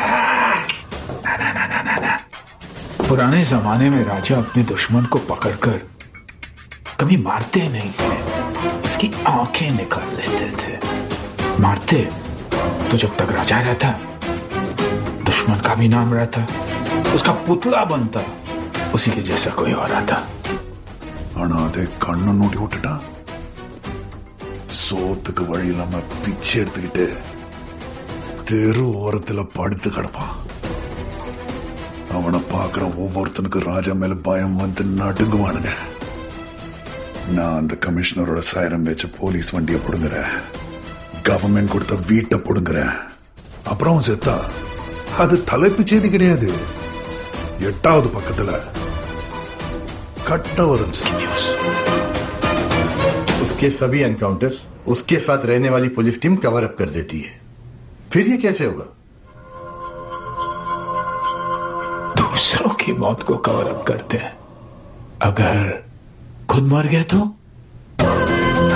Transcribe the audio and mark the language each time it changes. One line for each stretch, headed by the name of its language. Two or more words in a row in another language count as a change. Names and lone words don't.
Hindi: पुराने जमाने में राजा अपने दुश्मन को पकड़कर कभी मारते नहीं थे, उसकी आंखें निकाल लेते थे। मारते तो जब तक राजा रहता दुश्मन का भी नाम रहता, उसका पुतला बनता, उसी के जैसा कोई और आता।
Tamil: அனாதை கண்ணு நோட்டி விட்டுட்டா சோத்துக்கு வழி இல்லாம பிச்சை எடுத்துக்கிட்டு தெரு ஓரத்துல படுத்து கிடப்பான். அவனை பாக்குற ஒவ்வொருத்தனுக்கு ராஜா மேல பயம் வந்து நடுங்குவானுங்க. நான் அந்த கமிஷனரோட சைரம் வச்ச போலீஸ் வண்டியை புடுங்குறேன், கவர்மெண்ட் கொடுத்த வீட்டை புடுங்குறேன். அப்புறம் செத்தா அது தலைப்பு செய்தி கிடையாது. 8வது பக்கத்துல कट्टावरन न्यूज।
Hindi: उसके सभी एनकाउंटर्स उसके साथ रहने वाली पुलिस टीम कवर अप कर देती है। फिर ये कैसे होगा? दूसरों की मौत को कवर अप करते हैं, अगर खुद मर गए तो